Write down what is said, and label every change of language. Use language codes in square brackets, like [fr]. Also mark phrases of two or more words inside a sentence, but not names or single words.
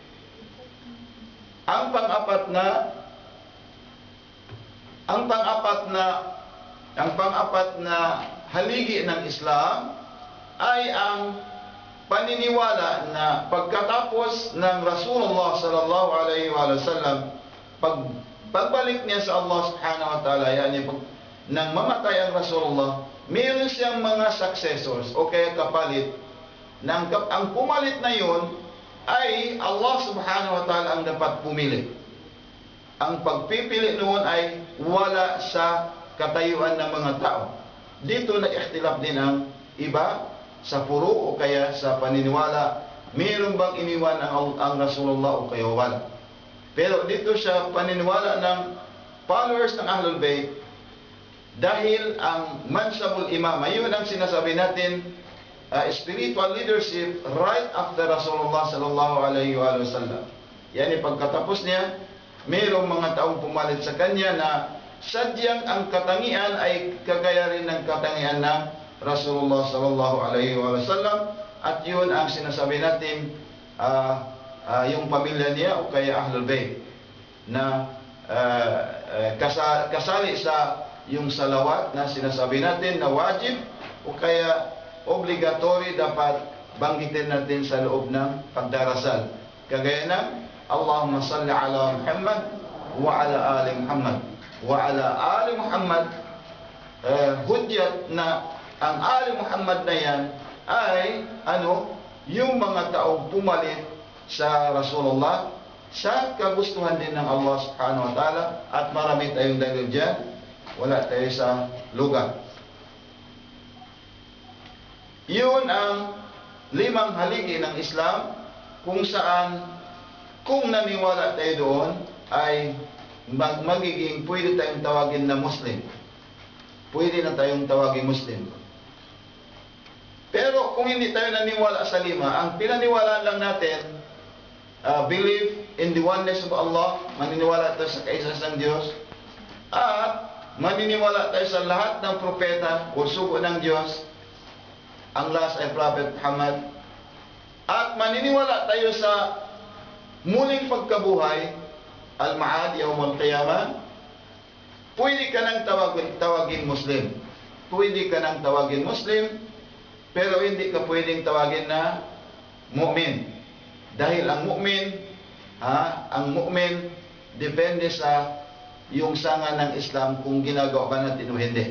[tl] ang pang-apat na haligi ng Islam ay ang paniniwala na pagkatapos ng Rasulullah [ar] صلى الله عليه وسلم [tl] pagbalik niya sa Allah [ar] سبحانه وتعالى, [tl] yani pag nang mamatay ang Rasulullah, meron siyang mga successors o kaya kapalit. Ang pumalit na yun ay Allah [ar] سبحانه وتعالى [tl] ang dapat pumili. Ang pagpipili noon ay wala sa katayuan ng mga tao. Dito na-ikhtilaf din ang iba sa puro o kaya sa paniniwala. Mayroon bang iniwan ang Rasulullah o kaya wala? Pero dito siya paniniwala ng followers ng Ahlul Bayt, dahil ang [ar] منصب الإمامة, [tl] yun ang sinasabi natin, [en] spiritual leadership right after Rasulullah [ar] صلى الله عليه وسلم. [tl] Yani pagkatapos niya, mayroong mga taong pumalit sa kanya na sadyang ang katangian ay kagaya rin ng katangian ng Rasulullah [ar] صلى الله عليه وسلم, [tl] at yun ang sinasabi natin, yung pamilya niya o kaya Ahlul Bayt na kasali sa yung salawat na sinasabi natin na wajib o kaya obligatory dapat banggitin natin sa loob ng pagdarasal. Kagaya ng [ar] اللهم صل على محمد وعلى آل محمد وعلى آل محمد. [tl] Hudyat na ang ali Muhammad na yan ay yung mga taong pumalit sa Rasulullah sa kagustuhan din ng Allah [ar] سبحانه وتعالى, [tl] at marami tayong dalil dyan. Wala tayo sa lugar. Yun ang 5 haligi ng Islam kung saan, kung naniwala tayo doon, ay magiging pwede tayong tawagin na Muslim. Pwede na tayong tawagin Muslim. Pero kung hindi tayo naniwala sa 5, ang pinaniwalaan lang natin, [en] believe in the oneness of Allah, [tl] maniniwala tayo sa kaisa-isang Diyos, at maniniwala tayo sa lahat ng propeta o sugo ng Diyos, ang last ay Prophet Muhammad, at maniniwala tayo sa muling pagkabuhay, [ar] المعاد، يوم القيامة. [tl] Pwede ka nang tawagin Muslim. Pwede ka nang tawagin Muslim, pero hindi ka pwedeng tawagin na mu'min. Dahil ang mu'min, depende sa yung sanga ng Islam kung ginagawa ba natin o hindi.